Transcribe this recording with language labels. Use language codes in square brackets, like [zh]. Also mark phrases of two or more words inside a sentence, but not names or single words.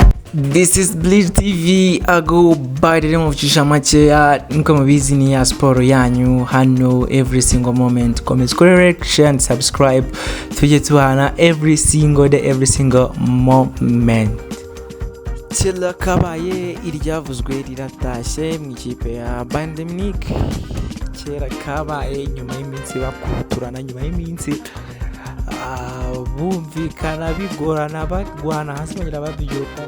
[en] This is Bleed TV. I go by the name of Chishamacheya. [rw] Nko mubizi ni ya sport yanyu hano [en] every single moment. Comment, correct, share and subscribe. [rw] Tujye tubana [en] every single day, every single moment. [rw] Kera kabaye iryavuzwe riratashye mu ikipe ya Bayern Munich. Kera kabaye nyuma y'iminsi bakuturana, nyuma y'iminsi bumvikana bigorana bagwana hasi bongera babyuka.